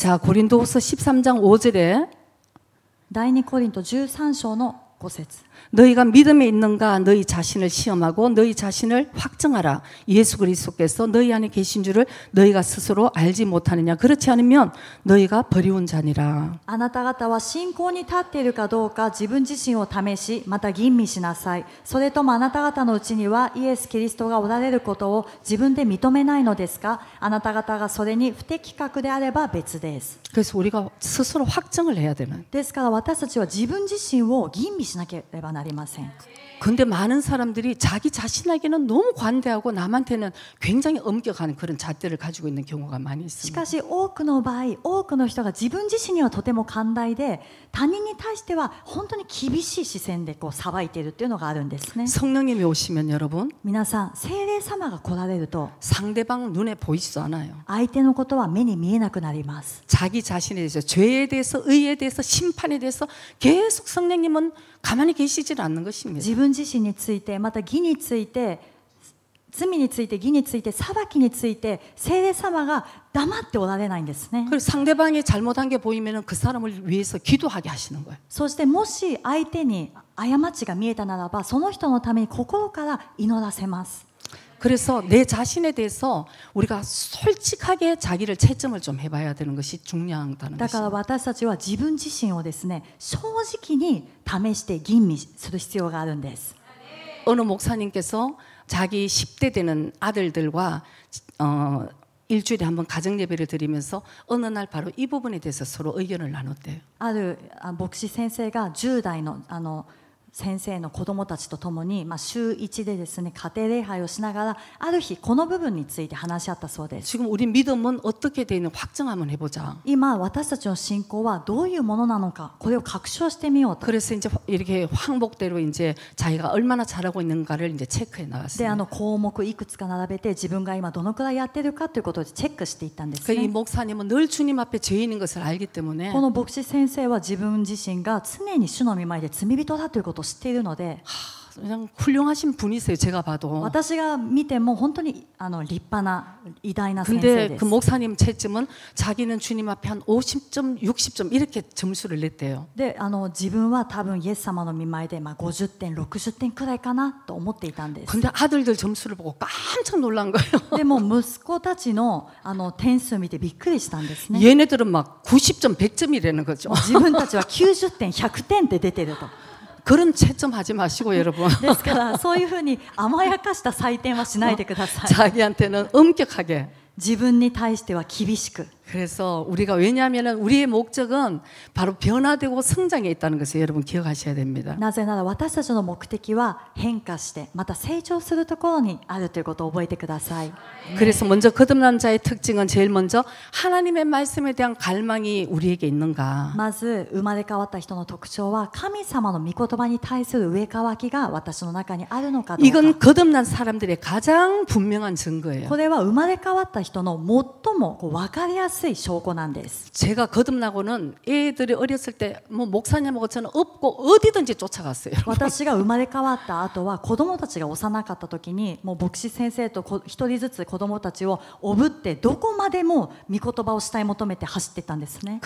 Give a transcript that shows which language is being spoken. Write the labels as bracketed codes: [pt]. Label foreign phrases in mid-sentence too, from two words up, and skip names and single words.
[ko] 자, 고린도후서 13장 5절에 [ja] 第2コリント13章の5節 [ko] 너희가 믿음에 있는가 너희 자신을 시험하고 너희 자신을 확증하라. 예수 그리스도께서 너희 안에 계신 줄을 너희가 스스로 알지 못하느냐. 그렇지 않으면 너희가 버리운 자니라. [ja] あなた方は信仰に立っているかどうか自分自身を試しまた吟味しなさい。それともあなた方のうちにはイエス・キリストがおられることを自分で認めないのですか？あなた方がそれに不適格であれば別です。 [ko] 그래서 우리가 스스로 확증을 해야 되는. [ja] ですから私たちは自分自身を吟味しなければなりません。 [ko] 근데 많은 사람들이 자기 자신에게는 너무 관대하고 남한테는 굉장히 엄격한 그런 잣대를 가지고 있는 경우가 많이 [ja] し [ko] 있습니다. [ja] かし多くの場合、多くの人が自分自身にはとても寛大で、他人に対しては本当に厳しい視線でこう裁いているっていうのがあるんですね。 [ko] 성령님이 오시면 여러분 [ja] 皆さん、聖霊様が来られると [ko] 상대방 눈에 보이지도 않아요. [ja] 相手のことは目に見えなくなります。 [ko] 자기 자신에 대해서 죄에 대해서 의에 대해서 심판에 대해서 계속 성령님은 가만히 계시질 않는 것입니다. [ja] 自分自身について、また義について、罪について、義について、裁きについて、聖霊様が黙っておられないんですね。 [ko] 그리고 상대방이 잘못한 게 보이면 그 사람을 위해서 기도하게 하시는 거예요. [ja] そしてもし相手に過ちが見えたならば、その人のために心から祈らせます。 [ko] 그래서 내 자신에 대해서 우리가 솔직하게 자기를 채점을 좀 해봐야 되는 것이 중요하다는 [ja] だから [ko] 것입니다. [ja] 私たちは自分自身をですね、正直に試して吟味する必要があるんです。 [ko] 어느 목사님께서 자기 10대 되는 아들들과 일주일에 한번 가정 예배를 드리면서 어느 날 바로 이 부분에 대해서 서로 의견을 나눴대요. [ja] ある牧師先生が10代の先生の子供たちと共に、週1でですね、家庭礼拝をしながら、ある日この部分について話し合ったそうです。 [ko] 지금 우리 믿음은 어떻게 되는 확정 한번 해보자. [ja] 今私たちの信仰はどういうものなのか、これを確証してみようと。 [ko] 그래서 이제 이렇게 항목대로 이제 자기가 얼마나 잘하고 있는가를 이제 체크해 [ja] で [ko] 나왔어요. [ja] 項目いくつか並べて、自分が今どのくらいやってるかということでチェックしていったんです [ko] 이 [ja] ね。 [ko] 목사님은 늘 주님 앞에 죄인인 것을 알기 때문에 [ja] この牧師先生は自分自身が常に主の御前で罪人だということを知っているので、 [ko] 그냥 훌륭하신 분이세요. 제가 봐도. [ja] 私が見ても本当に立派な偉大な先生 [ko] 근데 [ja] で [ko] 그 [ja] す。 [ko] 목사님 채점은 자기는 주님 앞에 한 50점, 60점 이렇게 점수를 냈대요. [ja] で自分は多分イエス様の御前で50点、60点くらいかなと思っていたんです。 [ko] 근데 아들들 점수를 보고 깜짝 놀란 거예요. [ja] でも息子たちの点数を見てびっくりしたんですね。 [ko] 얘네들은 막 90점, 100점이라는 거죠. [ja] 自分たちは90点、100点って出てると。 [ko] 그런 채점하지 마시고 여러분. [ja] ですからそういうふうに甘やかした採点はしないでください。 [ko] 자기한테는 엄격하게. [ja] 自分に対しては厳しく。 [ko] 그래서 우리가 왜냐하면 우리의 목적은 바로 변화되고 성장에 있다는 것을 여러분 기억하셔야 됩니다. [ja] なぜなら私たちの目的は変化してまた成長するところにあるということを覚えてください。 [ko] 그래서 먼저 거듭난 자의 특징은 제일 먼저 하나님의 말씀에 대한 갈망이 우리에게 있는가. [ja] まず生まれ変わった人の特徴は神様の御言葉に対する上かわきが私の中にあるのかどうか。 [ko] 이건 거듭난 사람들의 가장 분명한 증거예요. [ja] これは生まれ変わった人の最も分かりやすい証拠なんです。 [ko] 제가 거듭나고는 애들이 어렸을 때 뭐 목사님하고 저는 없고 어디든지 쫓아갔어요. [ja] 私が生まれ変わった後は子供たちが幼かった時にもう牧師先生と一人ずつ子供たちをおぶってどこまでも御言葉を慕い求めて走っていったんですね。